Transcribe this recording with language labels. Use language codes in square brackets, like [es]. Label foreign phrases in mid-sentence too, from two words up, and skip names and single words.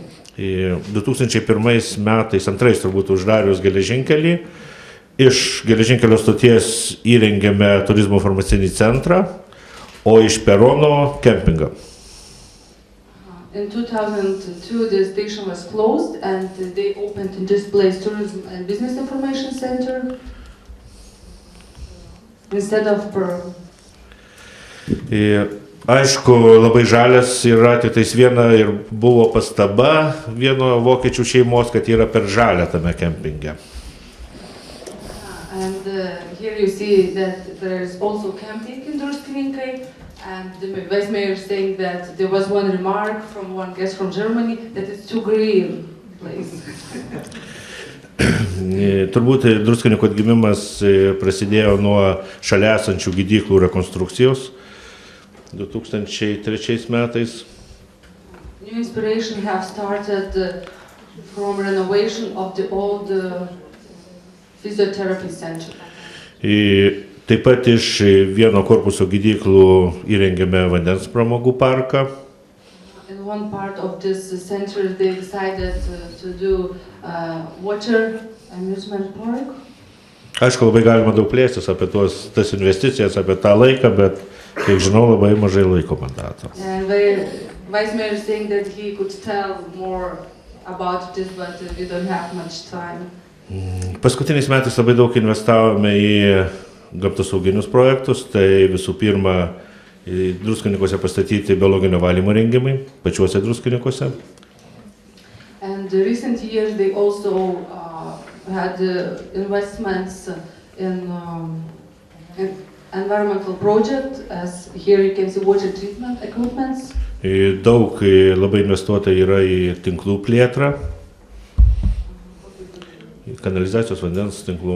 [lt] 2001 metais, antrais turbūt uždarius geležinkelį, iš geležinkelio stoties įrengėme turizmo informacinį centrą, o iš perono kempingą. [en] In 2002 the station was closed and they opened in this place Tourism and Business Information Center instead of Pearl. [lt] Aišku, labai žalias yra, tik tais viena ir buvo pastaba vieno vokiečių šeimos, kad yra per žalia tame kempinge. [en] And here you see that there is also camping in Druskininkai, and the vice mayor is saying that there was one remark from one guest from Germany that it's too green place. [lt] Turbūt Druskininkų atgimimas prasidėjo nuo šalia esančių gydyklų rekonstrukcijos 2003 metais. [en] New inspiration have started from renovation of the old physiotherapy center. [lt] Taip pat iš vieno korpuso gydyklų įrengėme vandens pramogų parką. [en] In one part of this center, they decided to do water amusement park. [lt] Aišku, labai galima daug plėstis apie tas investicijas, apie tą laiką, bet, kiek žinau, labai mažai laiko man dato. [en] And Vice Mayor is saying that he could tell more about this, but we don't have much time. [lt] Paskutiniais metais labai daug investavome į gamtosauginius projektus, tai visų pirma Druskininkuose pastatyti biologinio valymo rengimai, pačiuose Druskininkuose. [en] And in recent years they also had investments in environmental project, as here you can see water treatment equipments. [lt] Daug labai investuota yra į tinklų plėtrą, į kanalizacijos vandens tinklų.